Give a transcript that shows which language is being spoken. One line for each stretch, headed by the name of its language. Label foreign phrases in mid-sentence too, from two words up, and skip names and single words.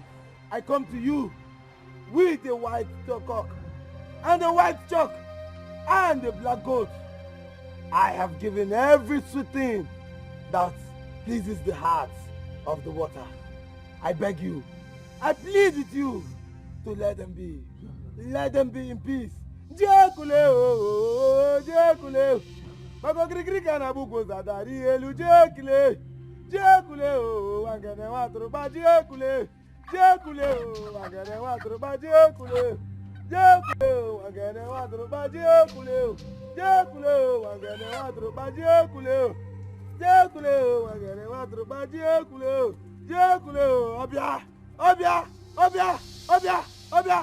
English: I come to you with a white cock and a white chalk and a black goat. I have given every sweet thing that pleases the heart of the water. I beg you, I plead with you to let them be. Let them be in peace. Jekule o, jekule. Bako krikri kana buko zadari elu jekule. Jekule o, wangene watro ba jekule. Jekule o, wangene watro ba jekule. Jekule o, wangene watro ba jekule. Jekule o, wangene watro ba jekule. Jekule o, wangene watro ba jekule. Jekule o, obia, obia, obia, obia, obia.